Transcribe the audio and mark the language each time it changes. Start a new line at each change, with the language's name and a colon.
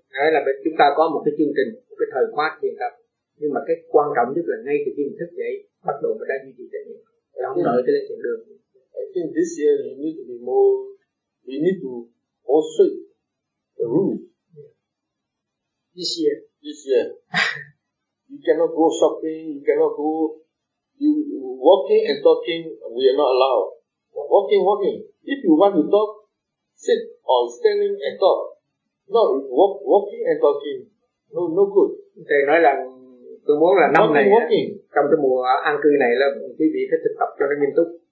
Vietnamese: Đấy là chúng ta có một cái chương trình, một cái thời khóa thiền tập. Nhưng mà cái quan trọng nhất là ngay từ khi mình thức dậy, bắt đầu mình đã duy trì trách nhiệm. Không đợi cho lên thiền đường.
English: I think this year we need to be more, we need to also the rule. This year. You cannot go shopping, you cannot go, you walking and talking, we are not allowed. Walking. If you want to talk, sit or standing and talk. No, walking and talking, no good.
Vietnamese: Thầy nói là tôi muốn là năm này, trong cái mùa an cư này là quý vị phải thực tập cho nó nghiêm túc.